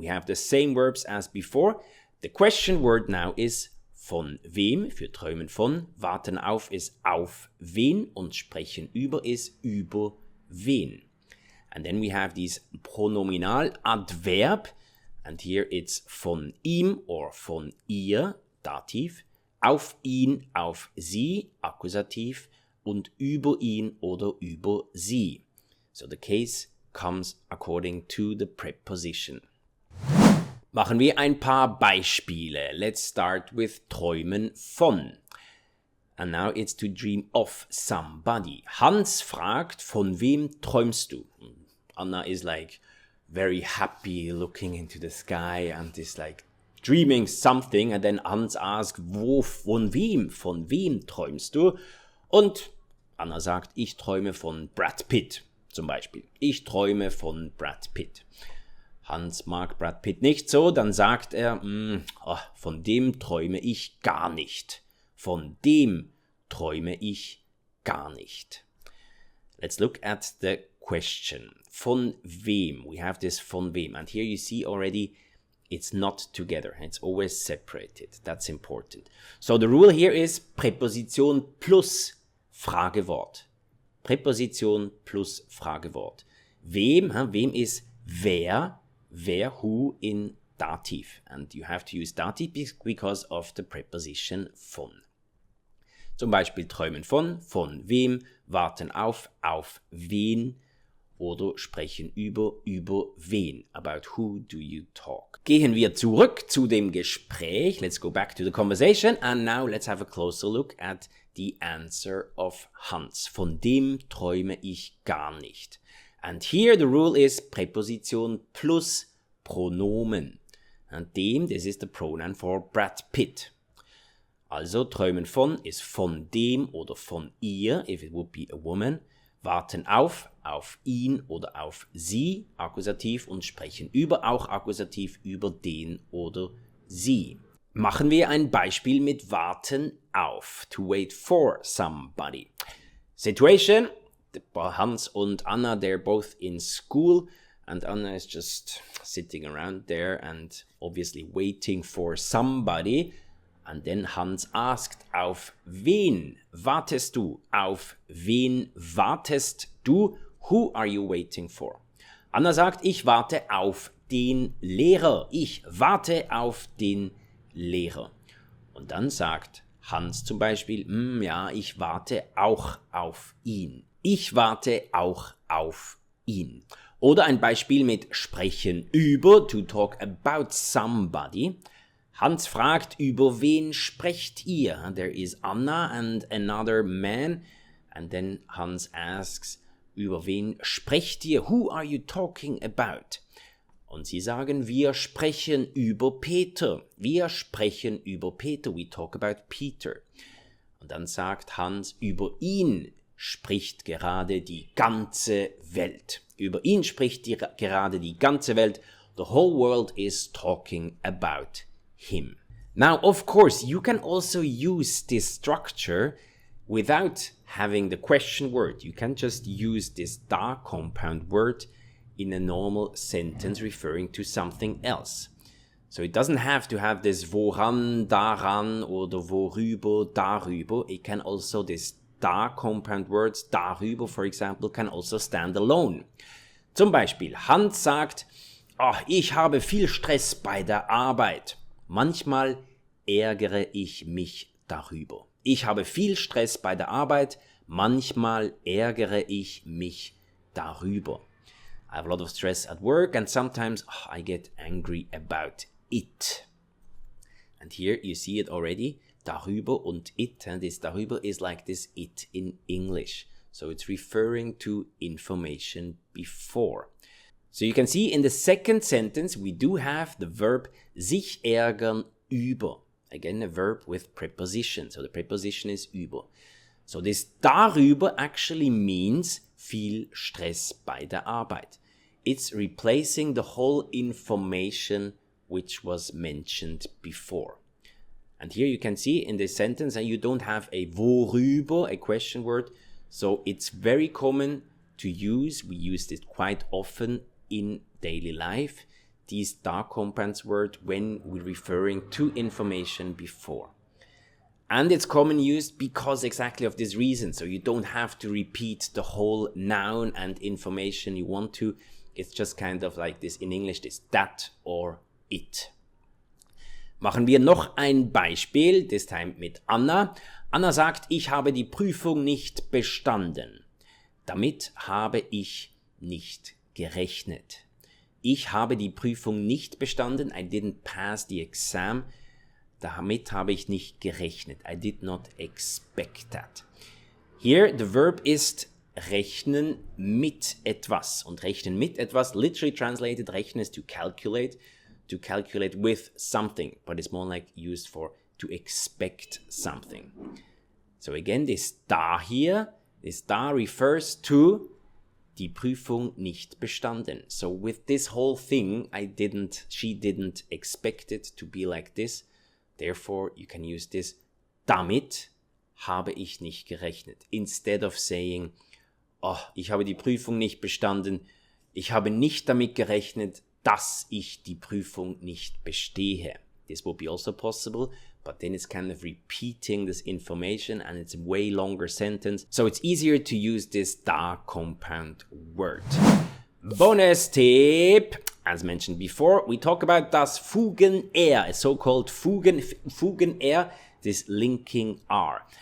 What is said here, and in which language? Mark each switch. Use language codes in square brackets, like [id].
[en] We have the same verbs as before. The question word now is [de] von wem, für träumen von. Warten auf ist auf wen und sprechen über ist über wen. [en] And then we have this [de] Pronominaladverb. [en] And here it's [de] von ihm [en] or [de] von ihr, Dativ, auf ihn, auf sie, Akkusativ und über ihn oder über sie. [en] So the case comes according to the preposition. [de] Machen wir ein paar Beispiele. [en] Let's start with [de] träumen von. [en] And now it's to dream of somebody. [de] Hans fragt, von wem träumst du? [en] Anna is like very happy looking into the sky and is like dreaming something, and then Hans asks, [de] von wem träumst du? Und Anna sagt, ich träume von Brad Pitt zum Beispiel. Ich träume von Brad Pitt. Hans mag Brad Pitt nicht so, dann sagt er, von dem träume ich gar nicht. Von dem träume ich gar nicht. [en] Let's look at the question. [de] Von wem? [en] We have this [de] von wem. [en] And here you see already it's not together. It's always separated. That's important. So the rule here is [de] Präposition plus Fragewort. Präposition plus Fragewort. Wem? Wem ist wer? Wer, [en] who in [de] Dativ. [en] And you have to use Dativ because of the preposition von. [de] Zum Beispiel träumen von wem, warten auf wen oder sprechen über wen. [en] About who do you talk? [de] Gehen wir zurück zu dem Gespräch. [en] Let's go back to the conversation and now let's have a closer look at the answer of Hans. [de] Von dem träume ich gar nicht. [en] And here the rule is [de] Präposition plus Pronomen. [en] And dem, this is the pronoun for Brad Pitt. [de] Also träumen von ist von dem oder von ihr, [en] if it would be a woman. [de] Warten auf ihn oder auf sie, Akkusativ, und sprechen über, auch Akkusativ, über den oder sie. Machen wir ein Beispiel mit warten auf, [en] to wait for somebody. [de] Situation, Hans und Anna, [en] they're both in school, and Anna is just sitting around there and obviously waiting for somebody. And then Hans asked, [de] auf wen wartest du? Auf wen wartest du? [en] Who are you waiting for? [de] Anna sagt, ich warte auf den Lehrer. Ich warte auf den Lehrer. Und dann sagt Hans zum Beispiel, ja, ich warte auch auf ihn. Ich warte auch auf ihn. Oder ein Beispiel mit sprechen über, [en] to talk about somebody. [de] Hans fragt, über wen sprecht ihr? [en] There is Anna and another man. And then Hans asks, [de] über wen sprecht ihr? [en] Who are you talking about? [de] Und sie sagen, wir sprechen über Peter. Wir sprechen über Peter. [en] We talk about Peter. [de] Und dann sagt Hans, über ihn spricht gerade die ganze Welt. Über ihn spricht gerade die ganze Welt. [en] The whole world is talking about him. Now, of course, you can also use this structure without having the question word. You can just use this da compound word in a normal sentence referring to something else. So it doesn't have to have this [de] woran, daran oder worüber, darüber. [en] It can also, this da compound words, darüber, for example, can also stand alone. [de] Zum Beispiel, Hans sagt, ich habe viel Stress bei der Arbeit. Manchmal ärgere ich mich darüber. Ich habe viel Stress bei der Arbeit. Manchmal ärgere ich mich darüber. [en] I have a lot of stress at work and sometimes I get angry about it. And here you see it already. Darüber und it. And this darüber is like this it in English. So it's referring to information before. So you can see in the second sentence we do have the verb [de] sich ärgern über. [en] Again, a verb with preposition. So the preposition is über. So this darüber actually means [de] viel Stress bei der Arbeit. [en] It's replacing the whole information which was mentioned before. And here you can see in this sentence that you don't have a worüber, a question word. So it's very common to use. We use it quite often in daily life. These da compounds word when we're referring to information before. And it's common used because exactly of this reason. So you don't have to repeat the whole noun and information you want to. It's just kind of like this in English, this that or it. [de] Machen wir noch ein Beispiel, [en] this time [de] mit Anna. Anna sagt, ich habe die Prüfung nicht bestanden. Damit habe ich nicht gerechnet. Ich habe die Prüfung nicht bestanden. [en] I didn't pass the exam. [de] Damit habe ich nicht gerechnet. [en] I did not expect that. Here the verb [de] ist rechnen mit etwas. Und rechnen mit etwas, [en] literally translated, rechnen is to calculate with something. But it's more like used for to expect something. So again, this da here, this da refers to [de] die Prüfung nicht bestanden. [en] So with this whole thing, she didn't expect it to be like this. Therefore, you can use this, [de] damit habe ich nicht gerechnet. [en] Instead of saying, [de] ich habe die Prüfung nicht bestanden, ich habe nicht damit gerechnet, dass ich die Prüfung nicht bestehe. [en] This would be also possible, but then it's kind of repeating this information and it's a way longer sentence. So it's easier to use this da compound word. Bonus tip. As mentioned before, we talk about das Fugen-R, a so-called Fugen-R, this linking R.